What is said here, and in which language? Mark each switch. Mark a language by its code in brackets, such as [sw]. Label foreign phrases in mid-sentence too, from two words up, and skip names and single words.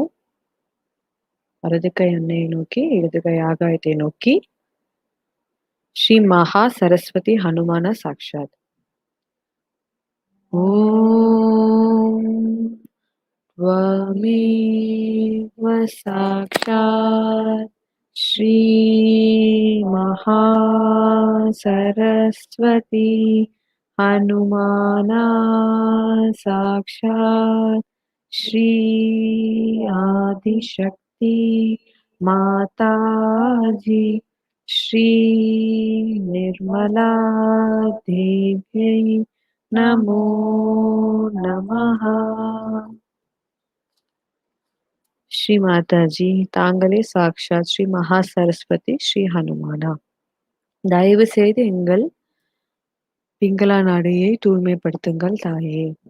[ta] வலது கை அன்னையை நோக்கி, இடது கை ஆகாயத்தை நோக்கி. ஸ்ரீ மகா சரஸ்வதி ஹனுமான சாக்ஷாத். [sa] ஓம் त्वमेव साक्षात् श्री महासरस्वती हनुमाना साक्षात् श्री आदिशक्ति माताजी श्री निर्मला देव्यै नमो नमः. [ta] ஸ்ரீ மாதாஜி, தாங்களே சாக்ஷாத் ஸ்ரீ மகா சரஸ்வதி ஸ்ரீ ஹனுமானா. தயவு செய்து எங்கள் பிங்களா நாடியை தூய்மைப்படுத்துங்கள் தாயே.